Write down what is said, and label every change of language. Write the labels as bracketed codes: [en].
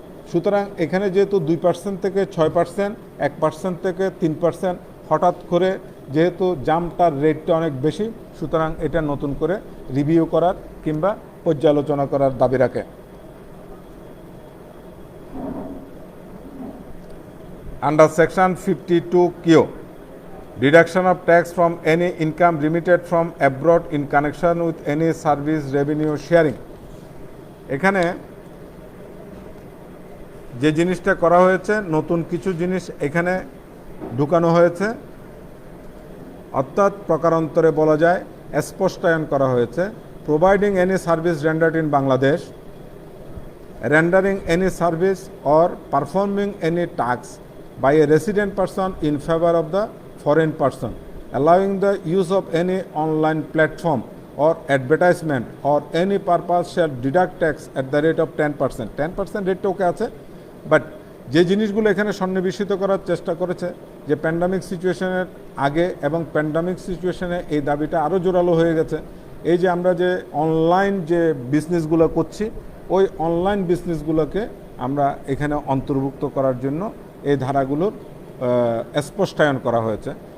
[bn] সুতরাং এখানে যেহেতু 2% থেকে 6%, 1% থেকে 3%, হঠাৎ করে যেহেতু জাম্পটার রেটটা অনেক বেশি, সুতরাং এটা নতুন করে রিভিউ করার কিংবা পর্যালোচনা করার দাবি রাখে। [en] Under Section 52Q, deduction of tax from any income remitted from abroad in connection with any service revenue sharing. [bn] এখানে যে জিনিসটা করা হয়েছে, নতুন কিছু জিনিস এখানে ঢুকানো হয়েছে, অর্থাৎ প্রকারান্তরে বলা যায় স্পষ্টায়ন করা হয়েছে। [en] Providing any service rendered in Bangladesh, rendering any service or performing any task by a resident person in favor of the foreign person, allowing the use of any online platform or advertisement or any purpose shall deduct tax at the rate of 10%. [bn] 10% রেটটা ওকে আছে, but যে জিনিসগুলো এখানে সন্নিবেশিত করার চেষ্টা করেছে যে প্যান্ডামিক সিচুয়েশনের আগে এবং প্যান্ডামিক সিচুয়েশনে এই দাবিটা আরও জোরালো হয়ে গেছে। এই যে আমরা যে অনলাইন যে বিজনেসগুলো করছি, ওই অনলাইন বিজনেসগুলোকে আমরা এখানে অন্তর্ভুক্ত করার জন্য এই ধারাগুলোর স্পষ্টায়ন করা হয়েছে।